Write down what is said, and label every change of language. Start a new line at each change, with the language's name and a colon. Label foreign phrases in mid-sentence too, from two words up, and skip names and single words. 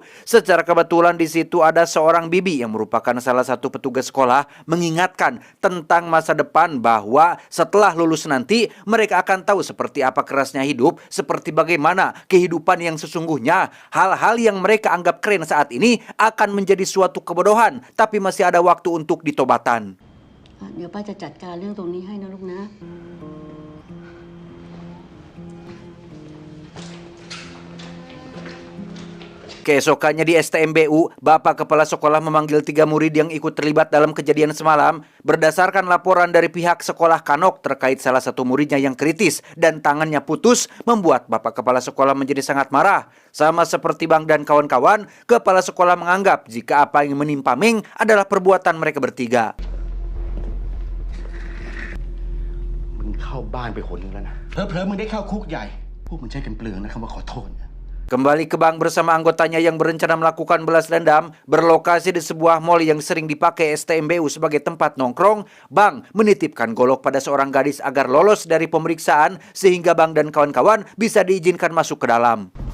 Indonesian: Secara kebetulan di situ ada seorang bibi yang merupakan salah satu petugas sekolah mengingatkan tentang masa depan, bahwa setelah lulus nanti mereka akan tahu seperti apa kerasnya hidup, seperti bagaimana kehidupan yang sesungguhnya. Hal-hal yang mereka anggap keren saat ini akan menjadi suatu kebodohan, tapi masih ada waktu untuk ditobatan.
Thai: เดี๋ยวป้าจะจัดการเรื่องตรงนี้ให้นะลูกนะ
Indonesian: Keesokannya di STMBU, Bapak Kepala Sekolah memanggil 3 murid yang ikut terlibat dalam kejadian semalam. Berdasarkan laporan dari pihak sekolah Kanok terkait salah satu muridnya yang kritis dan tangannya putus, membuat Bapak Kepala Sekolah menjadi sangat marah. Sama seperti Bang dan kawan-kawan, Kepala Sekolah menganggap jika apa yang menimpa Meng adalah perbuatan mereka bertiga.
Thai: มึงเข้าบ้านไปคนนึงแล้วนะเผลอๆมึงได้เข้าคุกใหญ่พวกมึงใช้กันเปลืองนะคำว่าขอโทษ
Indonesian: Kembali ke Bang bersama anggotanya yang berencana melakukan balas dendam. Berlokasi di sebuah mal yang sering dipakai STMBU sebagai tempat nongkrong, Bang menitipkan golok pada seorang gadis agar lolos dari pemeriksaan, sehingga Bang dan kawan-kawan bisa diizinkan masuk ke dalam.